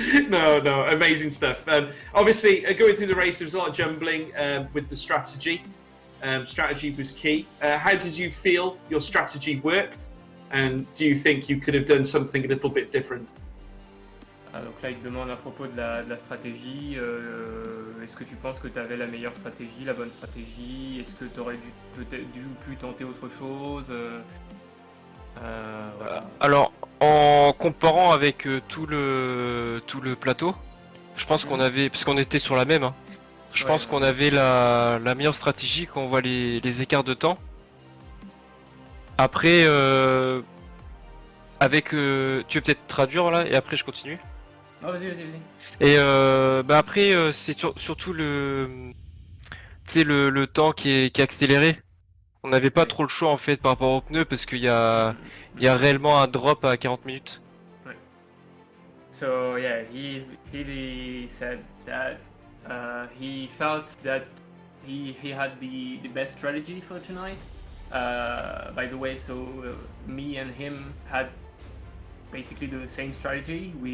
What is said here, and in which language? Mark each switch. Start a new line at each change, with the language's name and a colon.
English: No, amazing stuff. Obviously, going through the race, there was a lot of jumbling with the strategy. Strategy was key. How did you feel your strategy worked? And do you think you could have done something a little bit different?
French: Donc là, il te demande à propos de la stratégie. Est-ce que tu penses que tu avais la meilleure stratégie, la bonne stratégie? Est-ce que tu aurais pu tenter autre chose? Voilà. Alors, en comparant avec tout le plateau, je pense qu'on avait, parce qu'on était sur la même, hein, je pense qu'on avait la meilleure stratégie quand on voit les écarts de temps. Après, avec, tu veux peut-être traduire là, et après je continue. Oh, vas-y. Et bah après, c'est surtout le temps qui est accéléré. On n'avait pas trop le choix en fait par rapport aux pneus, parce qu'il y a réellement un drop à 40 minutes. Ouais.
English: So yeah, he really said that he felt that he had the best strategy for tonight. By the way, so me and him had basically the same strategy.